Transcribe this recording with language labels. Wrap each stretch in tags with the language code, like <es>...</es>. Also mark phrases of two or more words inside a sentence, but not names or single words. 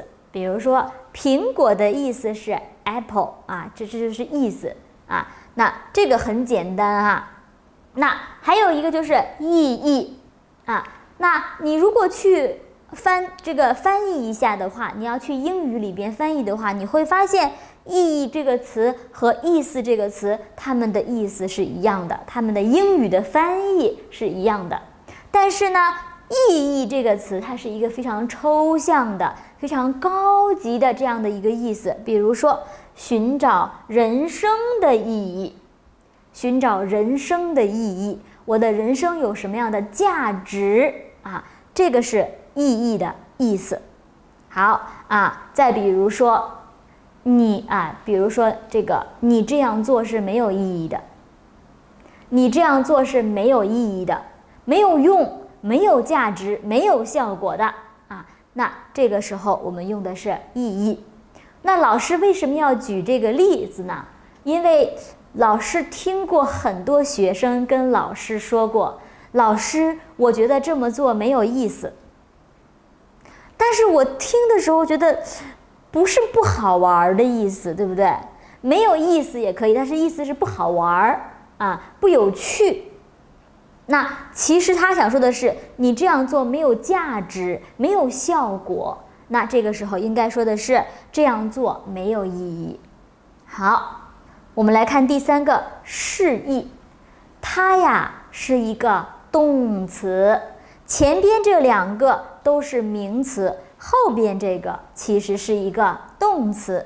<zh>比如說蘋果的意思是 apple 啊，這就是意思啊。那這個很簡單啊。那還有一個就是意義啊。那你如果去翻譯一下的話，你要去英語裡邊翻譯的話，你會發現意義這個詞和意思這個詞，它們的意思是一樣的，它們的英語的翻譯是一樣的。但是呢，意義这個詞它是一個非常抽象的、非常高級的這樣的一個意思。比如說，尋找人生的意義，尋找人生的意義，我的人生有什麼樣的價值啊？這個是意義的意思。好啊，再比如說比如說你這樣做是沒有意義的，你這樣做是沒有意義的，沒有用，沒有價值，沒有效果的啊。那這個時候我們用的是意義。那老師為什麼要舉這個例子呢？因為老師聽過很多學生跟老師說過，老師，我覺得這麼做沒有意思。但是我聽的時候覺得不是不好玩的意思，对不对？沒有意思也可以，但是意思是不好玩啊，不有趣。那其實他想說的是，你這樣做沒有價值，沒有效果。那這個時候應該說的是，這樣做沒有意義。好，我們來看第3個示意，它呀是一個動詞，前邊這2個都是名詞，後邊這個其實是一個動詞。</zh>